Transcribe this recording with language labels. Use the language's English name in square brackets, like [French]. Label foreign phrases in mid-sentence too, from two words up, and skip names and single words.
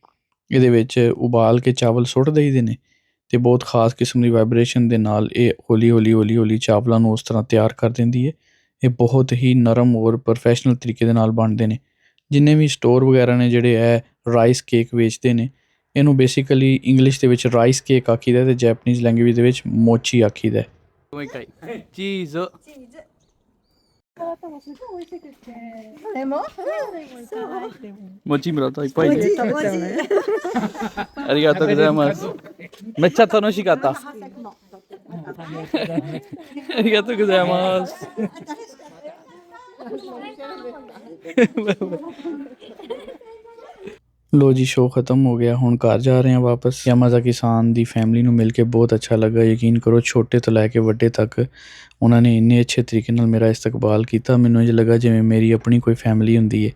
[Punjabi] ਇਹਦੇ ਵਿੱਚ ਉਬਾਲ ਕੇ ਚਾਵਲ ਸੁੱਟ ਦਈਦੇ ਨੇ, ਅਤੇ ਬਹੁਤ ਖ਼ਾਸ ਕਿਸਮ ਦੀ ਵਾਈਬ੍ਰੇਸ਼ਨ ਦੇ ਨਾਲ ਇਹ ਹੌਲੀ ਚਾਵਲਾਂ ਨੂੰ ਉਸ ਤਰ੍ਹਾਂ ਤਿਆਰ ਕਰ ਦਿੰਦੀ ਹੈ। ਇਹ ਬਹੁਤ ਹੀ ਨਰਮ ਔਰ ਪ੍ਰੋਫੈਸ਼ਨਲ ਤਰੀਕੇ ਦੇ ਨਾਲ ਬਣਦੇ ਨੇ। ਜਿੰਨੇ ਵੀ ਸਟੋਰ ਵਗੈਰਾ ਨੇ ਜਿਹੜੇ ਇਹ [English] rice cake [Punjabi] ਵੇਚਦੇ ਨੇ, ਇਹਨੂੰ ਬੇਸਿਕਲੀ ਇੰਗਲਿਸ਼ ਦੇ ਵਿੱਚ [English] rice cake [Punjabi] ਆਖੀਦਾ ਅਤੇ [English] Japanese language [Punjabi] ਦੇ ਵਿੱਚ ਮੋਚੀ ਆਖੀਦਾ। ਚੀਜ਼ [Japanese] でも餅もらったいっぱいでありがとうございます。めっちゃ楽しかった。ありがとうございます。 [Punjabi] ਲੋ ਜੀ, ਸ਼ੋਅ ਖ਼ਤਮ ਹੋ ਗਿਆ, ਹੁਣ ਘਰ ਜਾ ਰਹੇ ਹਾਂ ਵਾਪਸ। ਯਾਮਾਜ਼ਾਕੀ ਸਾਨ ਦੀ ਫੈਮਿਲੀ ਨੂੰ ਮਿਲ ਕੇ ਬਹੁਤ ਅੱਛਾ ਲੱਗਾ। ਯਕੀਨ ਕਰੋ, ਛੋਟੇ ਤੋਂ ਲੈ ਕੇ ਵੱਡੇ ਤੱਕ ਉਹਨਾਂ ਨੇ ਇੰਨੇ ਅੱਛੇ ਤਰੀਕੇ ਨਾਲ ਮੇਰਾ ਇਸਤਕਬਾਲ ਕੀਤਾ, ਮੈਨੂੰ ਇੰਝ ਲੱਗਾ ਜਿਵੇਂ ਮੇਰੀ ਆਪਣੀ ਕੋਈ ਫੈਮਿਲੀ ਹੁੰਦੀ ਹੈ।